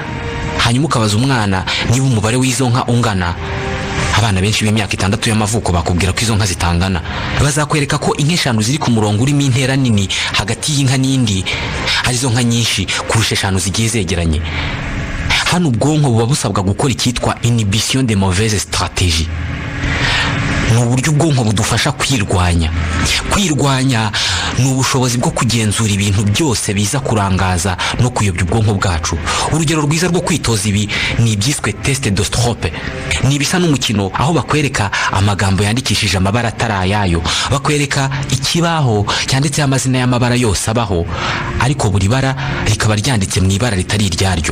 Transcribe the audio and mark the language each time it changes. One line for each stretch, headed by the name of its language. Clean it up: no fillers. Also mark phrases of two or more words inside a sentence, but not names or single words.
Kinyarwanda: Hanyuma ukabaza umwana niba umubare w'izo nka ungana. abana benshi b'imyaka 6 y'amavuko bakubwira ko izo nka zitangana. Bazakwereka ko inka 5 ziri ku murongo urimo intera nini hagati y'inka n'indi ari zo nka nyinshi kurusha 5 zigiye zegeranye. Hano ubwonko buba busabwa gukora icyitwa
French: inhibition des mauvaises stratégies.
Kinyarwanda: Ni uburyo ubwonko budufasha kwirwanya. Kwirwanya ni ubushobozi bwo kugenzura ibintu byose biza kurangaza no kuyobya ubwonko bwacu. Urugero rwiza rwo kwitoza ibi ni ibyiswe
French: test de strope.
Kinyarwanda: Ni bisa n'umukino aho bakwereka amagambo yandikishije amabara atarayayo, bakwereka ikibaho cyanditseho amazina y'amabara yose abaho, ariko buri bara rikaba ryanditse mu ibara ritari iryaryo.